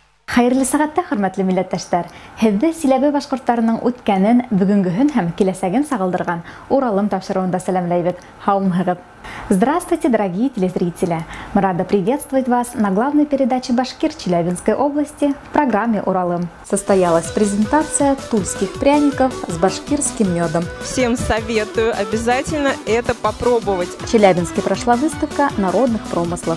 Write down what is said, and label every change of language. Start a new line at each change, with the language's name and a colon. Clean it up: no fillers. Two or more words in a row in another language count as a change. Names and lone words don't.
Bashkir: Хайырлы сәгатьтә, хөрмәтле милләттәшләр, һезне Силәбе башкортларының үткәнен, бүгенгеһен һәм киләсәген сагылдырган Уралым тапшыруында сәламләйбез. Һаумыгыз.
Russian: Здравствуйте, дорогие телезрители! Мы рады приветствовать вас на главной передаче «Башкир» Челябинской области в программе «Уралым». Состоялась презентация тульских пряников с башкирским медом. Всем советую обязательно это попробовать. В Челябинске прошла выставка народных промыслов.